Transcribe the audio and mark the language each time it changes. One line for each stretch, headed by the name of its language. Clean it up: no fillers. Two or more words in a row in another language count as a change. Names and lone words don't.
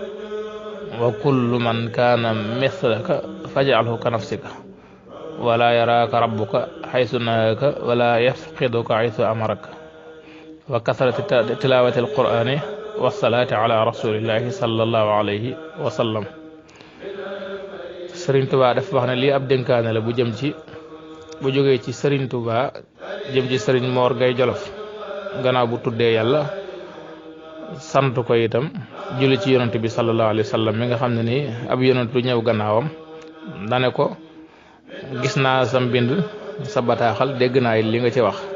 Arabic: وكل من كان مثلك فاجعله كنفسك ولا يراك ربك حيث نهاك ولا يفقدك حيث أمرك وكثرة تلاوة القرآن والصلاة على رسول الله صلى الله عليه وسلم
Wolof: Serigne Touba dafa wax ne lii ab dénkaane la bu jógee ci Serigne Touba jëm ci Serigne Mor Gaye Jolof gannaaw bu tuddee yàlla sant ko itam julli ci yonent bi
Arabic: صلى الله عليه وسلم
Wolof: mi nga xam ne nii ab yonent lu ñëw gannaawam dane ko gis naa sa mbind sa bataaxal dégg naa li nga ci wax